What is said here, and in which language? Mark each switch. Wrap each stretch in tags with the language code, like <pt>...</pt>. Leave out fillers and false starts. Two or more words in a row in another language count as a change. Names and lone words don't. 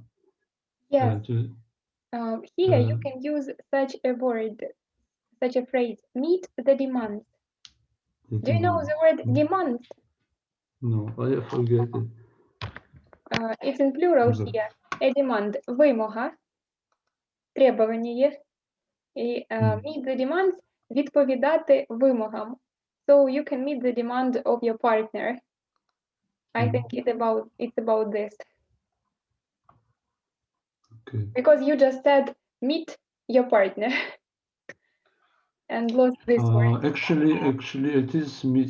<en>Yes. Here you can use such a word, such a phrase, meet the demands. Do you know the word demands? No, I forget it. It's in plural here. A demand,</en> <uk>вимога, требование.</uk> <en>І meet the demands,</en> <uk>відповідати вимогам.</uk> <en>So you can meet the demand of your partner. I think it's about this. Okay. Because you just said meet your partner and lost this word. Actually, it is meet.</en>